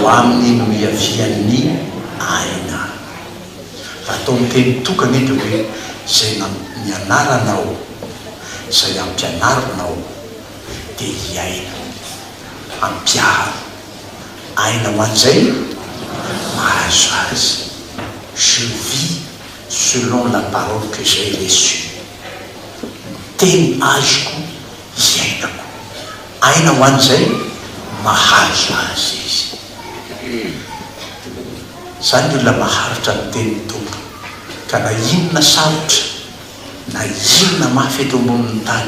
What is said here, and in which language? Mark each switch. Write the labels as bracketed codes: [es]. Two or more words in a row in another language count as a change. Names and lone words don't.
[mg] aminy no iavian'ny aina fa atao miteny tokany ety hoe zay mianaranao zay ampianarinao dia hiaina ampiaro aina ho an'izay mahazo azy [fr] je vis selon la parole que j'ai reçue [mg] teny azoko hiainako aina ho an'izay mahazo azy izy zany olona maharitra ny tenin'ny tompo ka na inona sarotra na inona mafy eto ambonin'ny tany